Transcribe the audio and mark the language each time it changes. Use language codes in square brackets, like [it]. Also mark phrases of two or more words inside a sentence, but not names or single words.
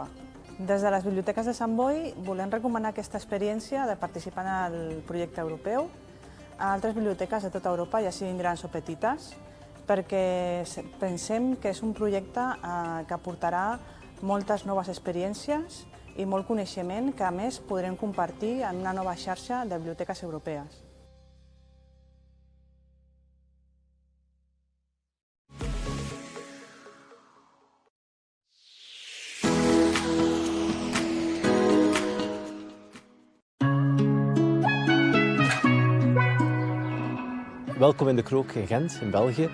[ca] Des de les biblioteques de Sant Boi volem recomanar aquesta experiència de participar en el projecte europeu a altres biblioteques de tota Europa, ja siguin grans o petites, perquè pensem que és un projecte que aportarà moltes noves experiències i molt coneixement que, a més, podrem compartir en una nova xarxa de biblioteques europees. [nl] Welkom in de Krook in Gent, in België.